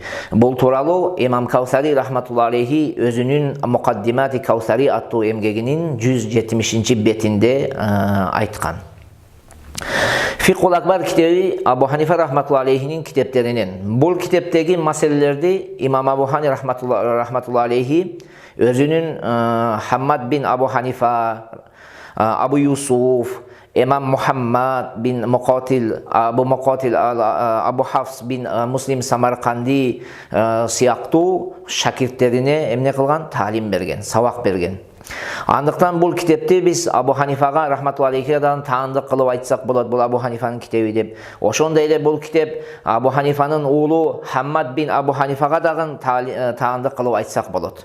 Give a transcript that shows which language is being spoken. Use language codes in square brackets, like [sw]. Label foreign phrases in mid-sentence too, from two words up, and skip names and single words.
[ky] Бул тууралуу Имам Каусари [ar] رحمة الله عليه [ky] өзүнүн Муқаддимати Каусари аттуу эмгегинин 170 бетинде айткан. Фикхул Акбар китеби Абу Ханифа рахматулла алейхинин китептеринен. Бул китептеги маселелерди Имам Абу Хани [ar] رحمة الله عليه [ky] өзүнүн Хаммад бин Абу Ханифа, Абу Юсуф, Имам Мухаммад бин Муқатил, Абу Хафс бин Муслим Самарқанди сыяктуу шакирттерине эмне кылган? Таалим берген, сабак берген. Андыктан бул китепти биз Абу Ханифага рахматулла алейхидан таандык кылып айтсак болот, бул Абу Ханифанын китеби деп. Ошондой эле бул китеп Абу Ханифанын уулу Хаммад бин Абу Ханифага дагы таандык кылып айтсак болот.